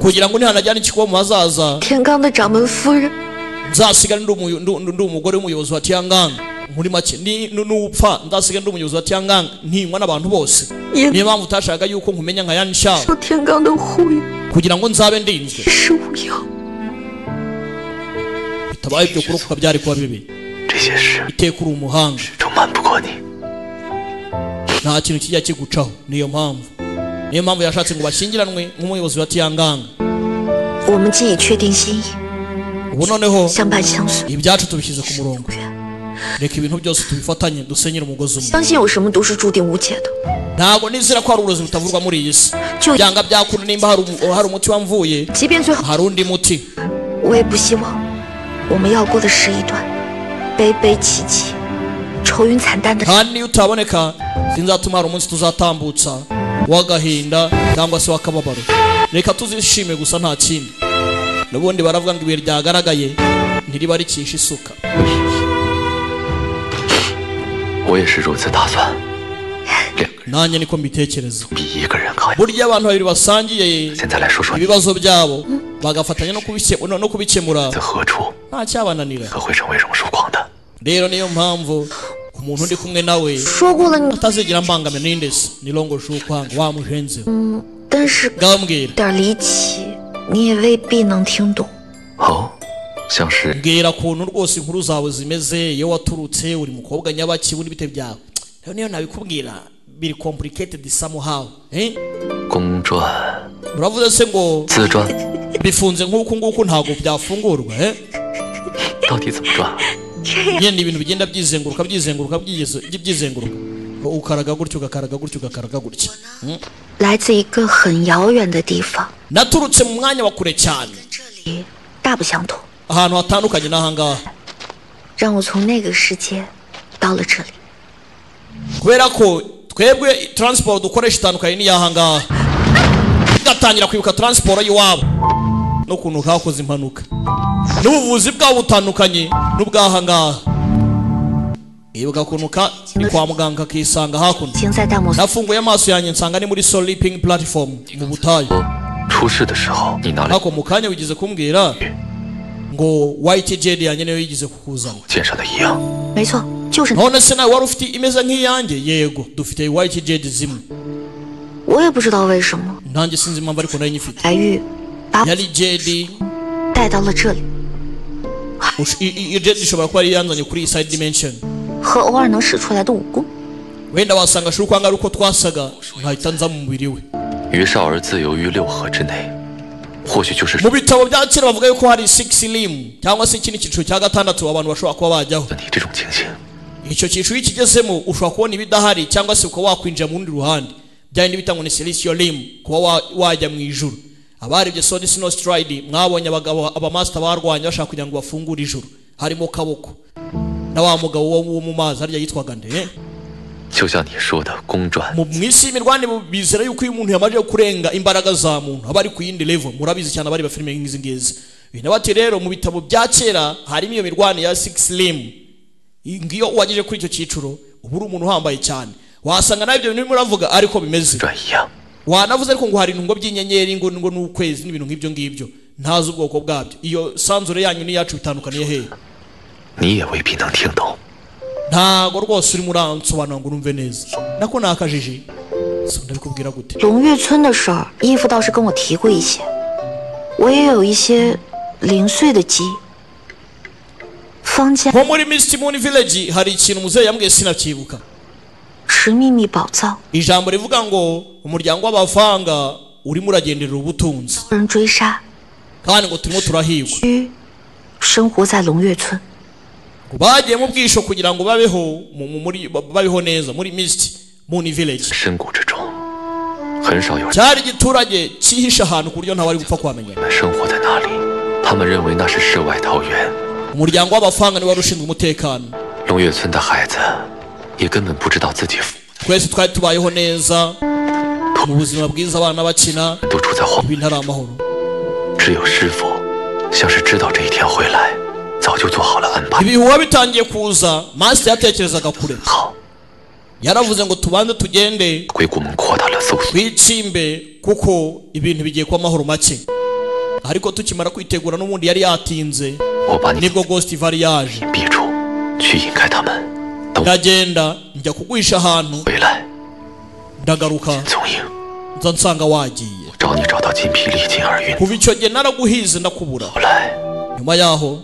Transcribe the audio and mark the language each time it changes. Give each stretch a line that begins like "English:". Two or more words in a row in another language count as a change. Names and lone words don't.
Kinyarwanda: kugira ngo nihanajyana ikigo mu hazaza
Chinese: 田刚的掌门夫人，
Kinyarwanda: nzasigara ndi umugore w'umuyobozi wa Tiangong muri make n'upfa nzasigara ndi umuyobozi wa Tiangong ntinywa n'abantu bose
Chinese: 也
Kinyarwanda: niyo mpamvu utashaka yuko nkumenya nka Yan Shao
Chinese: 受田刚的护佑，
Kinyarwanda: kugira ngo nzabe ndinzwe
Chinese: 是无忧。
Kinyarwanda: bitabaye ibyo kurokoka byari kuba bibi
Chinese: 这些事
Kinyarwanda: iteka uri umuhanga
Chinese: 始终瞒不过你。
Kinyarwanda: nta kintu kijya kigucaho niyo mpamvu yashatse ngo bashyingiranwe nk'umuyobozi wa Tiangong
Chinese: 我们既已确定心意，
Kinyarwanda: ubu noneho
Chinese: 相伴相随，
Kinyarwanda: ibyacu tubishyize ku murongo reka ibintu byose tubifatanye dusenyere umugozi umwe
Chinese: 相信有什么都是注定无解的。
Kinyarwanda: ntabwo nizera ko hari uburozi butavurwa muri iyi si
Chinese: 就
Kinyarwanda: byanga byakunda nimba hari umuti wamvuye
Chinese: 即便最后，
Kinyarwanda: hari undi muti
Chinese: 我也不希望我们要过的是一段悲悲戚戚、愁云惨淡的。
Kinyarwanda: kandi niyo utaboneka sinzatuma hari umunsi tuzatambutsa w'agahinda cyangwa se w'akababaro reka tuzishime gusa nta kindi n'ubundi baravuga ngo ibuye ryagaragaye ntiriba ricisha isuka
Chinese: 我也是如此打算，两个人
Kinyarwanda: nanjye niko mbitekereza
Chinese: 比一个人更。
Kinyarwanda: burya abantu babiri basangiye
Chinese: 现在来说说你
Kinyarwanda: ibibazo byabo bagafatanya no kubikemura
Chinese: 在何处
Kinyarwanda: nta cyabananira
Chinese: 可会成为榕树光的？
Kinyarwanda: rero niyo mpamvu umuntu ndi kumwe nawe
Chinese: 说过了你，
Kinyarwanda: atazigera mbangamira ninde se ni Long Shukwanga wamuhenze
Chinese: 但是
Kinyarwanda: ngambwira
Chinese: 点离奇，你也未必能听懂。哦，像是
Kinyarwanda: mbwira ukuntu rwose inkuru zawe zimeze iyo waturutse uri mukobwa nyabaki ubundi bite byawe rero niyo nabikubwira biri
English: complicated somehow
Kinyarwanda: eh
Chinese: 公传、
Kinyarwanda: uravuze se ngo
Chinese: 自传，
Kinyarwanda: bifunze nk'uku nguku ntabwo byafungurwa eh
Chinese: 到底怎么转？
Kinyarwanda: yenda ibintu bigenda byizenguruka ukaraga gutyo ugakaraga gutyo ugakaraga gutya
Chinese: 来自一个很遥远的地方，
Kinyarwanda: naturutse mu mwanya wa kure cyane
Chinese: 大不相同，
Kinyarwanda: ahantu hatandukanye n'ahangaha
Chinese: 让我从那个世界到了这里。
Kinyarwanda: kubera ko twebwe transport dukoresha itandukanye n'iy'ahangaha tugatangira kwibuka transport y'iwabo n'ukuntu kakoze impanuka n'ubuvuzi bwabo butandukanye n'ubw'ahangaha ibuka ukuntu ni kwa muganga kisanga hakuno
Chinese: 已经在大漠
Kinyarwanda: nafunguye amaso yanjye nsanga ni muri
English: sleeping platform
Kinyarwanda: mu butayu
Chinese: 出事的时候你拿了
Kinyarwanda: ariko mu kanya wigeze kumbwira ngo
English: white jade
Kinyarwanda: yanjye niyo yigeze kukuzana
Chinese: 肩上的一样，没错， 就是。
Kinyarwanda: none se nawe wari ufite imeze nk'iyanjye? Yego, dufite
English: white jade
Kinyarwanda: zimwe.
Chinese: 我也不知道为什么。
Kinyarwanda: nanjye sinzi impamvu ariko nayo nyifite.
Chinese: 白玉把
Kinyarwanda: yari jade
Chinese: 带到了这里。
Kinyarwanda: iyo jade ishobora kuba yari yanzanye kuri iyi
English: side dimension.
Chinese: 和偶尔能使出来的武功。
Kinyarwanda: wenda wasanga ashobora kwanga ari uko twasaga nkahita nza mu mubiri we.
Chinese: 于少儿自由于6合之内，或许就是
Kinyarwanda: mu bitabo bya kera bavuga yuko hari 6 limb cyangwa se ikindi cyiciro cya gatandatu abantu bashobora kuba bajyaho. 你这种情形， icyo cyiciro iyo ukigezemo ushobora kubona ibidahari cyangwa se ukaba wakwinjira mu rundi ruhande. byari bitangwa ni
English: celestial limb,
Kinyarwanda: kuba wajya mu ijuru. abarebye Sword Snow Stride mwabonye abagabo abamaster barwanya bashaka kugira ngo bafungure ijuru, harimo kaboko na wa mugabo wo mu mazi harya yitwaga nde.
Chinese: 就像你说的公转，
Kinyarwanda: mu isi y'imirwane bizera yuko iyo umuntu yamaze kurenga imbaraga za muntu aba ari ku yindi level. murabizi cyane abari ba filime nk'izi ngizi. bati rero mu bitabo bya kera harimo iyo mirwane ya 6 limb. ngiyo wageje kuri icyo cyiciro ubu uri umuntu uhambaye cyane. wasanga nawe ibyo bintu muravuga ariko bimeze.
Chinese: 转一样。
Kinyarwanda: wanavuze ariko ngo hari intungo by'inyenyeri ngo n'ukwezi n'ibintu nk'ibyo ngibyo ntazi ubwoko bwabyo. iyo sanzure yanyu n'iyacu bitandukaniye hehe?
Chinese: 你也未必能听懂。
Kinyarwanda: ntago rwose urimo uransobanura ngo urumve neza. nako nakajije. so ndabikubwira gute?
Chinese: 龙月村的事儿，义父倒是跟我提过一些，我也有一些零碎的记忆。坊间
Kinyarwanda: nko muri Misty Moon Village hari ikintu muzehe yambwiye sinacyibuka.
Chinese: 是秘密宝藏，
Kinyarwanda: ijambo rivuga ngo umuryango w'abavanga urimo uragenderera ubutunzi
Chinese: 人追杀，
Kinyarwanda: kandi ngo turimo turahigwa.
Chinese: 需生活在龙月村。
Kinyarwanda: bagiye mu bwisho kugira ngo babeho neza muri Misty Moon Village.
Chinese: 深谷之中，很少有人
Kinyarwanda: cyari igiturage cyihisha ahantu ku buryo ntawe ari gupfa kwamenya.
Chinese: 生活在那里，他们认为那是世外桃源。
Kinyarwanda: umuryango w'abafanga niwe wari ushinzwe umutekano.
Chinese: 龙月村的孩子也根本不知道自己
Kinyarwanda: twese twari tubayeho neza mu buzima bwiza, abana bakina
Chinese: 都处在荒，
Kinyarwanda: ibintu ari amahoro.
Chinese: 只有师傅像是知道这一天会来，早就做好了安排。
Kinyarwanda: ibihuha bitangiye kuza master yatekerezaga kure.
Chinese: 好，
Kinyarwanda: yaravuze ngo tubanze tugende
Chinese: 鬼谷们扩大了搜索，
Kinyarwanda: twitsimbe kuko ibintu bigiye kuba amahoro make. ariko tukimara kwitegura n'ubundi yari yatinze
Chinese: 我把你
Kinyarwanda: nibwo Ghost Valley yaje.
Chinese: 逼住，去引开他们。等我
Kinyarwanda: ndagenda njya kuguhisha ahantu
Chinese: 回来，
Kinyarwanda: ndagaruka
Chinese: 踪影，
Kinyarwanda: nza nsanga wagiye.
Chinese: 找你找到筋疲力尽而晕。
Kinyarwanda: kuva icyo gihe naraguhize ndakubura.
Chinese: 后来
Kinyarwanda: nyuma yaho